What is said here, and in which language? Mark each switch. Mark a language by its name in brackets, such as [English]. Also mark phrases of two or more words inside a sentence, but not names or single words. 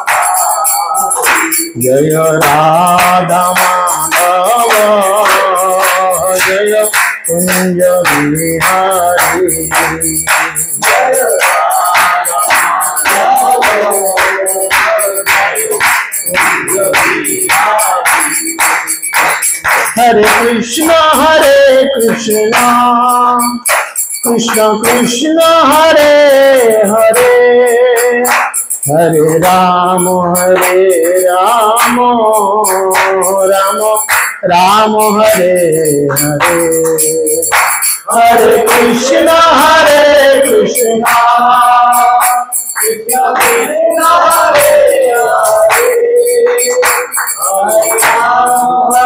[Bangla] জয় রাধা মাধব জয় কুঞ্জ বিহারী, জয় রাধা মাধব জয় কুঞ্জ বিহারী। [Sanskrit] হরে কৃষ্ণ কৃষ্ণ কৃষ্ণ হরে হরে, হরে রাম রাম রাম হরে হরে, হরে কৃষ্ণ কৃষ্ণ কৃষ্ণ হরে হরে, হরে রাম